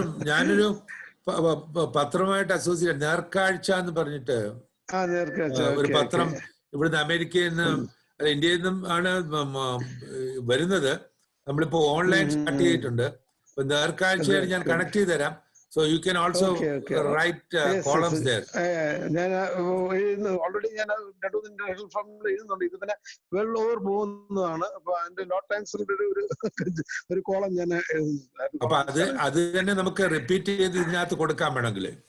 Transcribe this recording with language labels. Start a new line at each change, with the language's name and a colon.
Malayalam: ഞാനൊരു പത്രമായിട്ട് അസോസിയേറ്റ് നേർക്കാഴ്ച എന്ന് പറഞ്ഞിട്ട് ഒരു പത്രം ഇവിടുന്ന് അമേരിക്കയിൽ നിന്നും ഇന്ത്യയിൽ നിന്നും ആണ് വരുന്നത്. നമ്മളിപ്പോ ഓൺലൈൻ സ്റ്റാർട്ട് ചെയ്തിട്ടുണ്ട്. നേർക്കാഴ്ചയായിട്ട് ഞാൻ കണക്ട് ചെയ്ത് തരാം.
English: So you can also write columns there.
Malayalam: ഞാൻ ഓൾറെഡി ഞാൻ ഇന്റർനാഷണൽ ഫണ്ടിൽ എഴുതുന്നുണ്ട്. ഇത് പിന്നെ വെൽ ഓവർ പോകുന്നതാണ്. അപ്പൊ അതിന്റെ ലോ ടൈംസിന്റെ ഒരു കോളം ഞാൻ എഴുതുന്നുണ്ട്. അപ്പൊ അത് തന്നെ നമുക്ക് റിപ്പീറ്റ് ചെയ്ത് ഇതിനകത്ത് കൊടുക്കാൻ വേണമെങ്കിൽ